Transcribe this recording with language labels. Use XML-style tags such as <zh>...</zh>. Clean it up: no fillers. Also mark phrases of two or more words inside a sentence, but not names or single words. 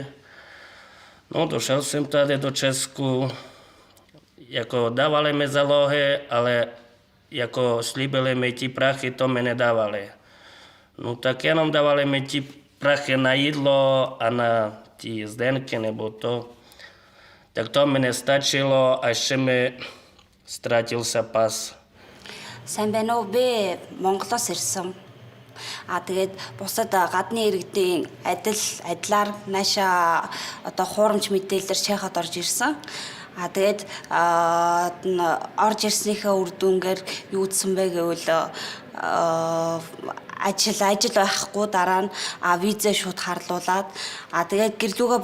<cs>No, došel jsem tady do Česku, jako dávali mi zálohy, ale jako slíbili mi ti prachy, to mi nedávali. No tak jenom dávali mi ti prachy na jídlo a na ti zdenky nebo to. Tak to mi nestačilo, až mi ztratil se pas.</cs> <mn>Сайн байна уу? Би Монголоос ирсэн. Тэгээд бусад гадны иргэдийн адилаар нааша одоо хуурамч мэдээлэлээр Чеход орж ирсэн. Тэгээд орж ирснийхээ үр дүнгээр юу гэсэн бэ гэвэл ажил байхгүй дараа нь визээ шууд харлуулад тэгээд гэрлүүгээ</mn>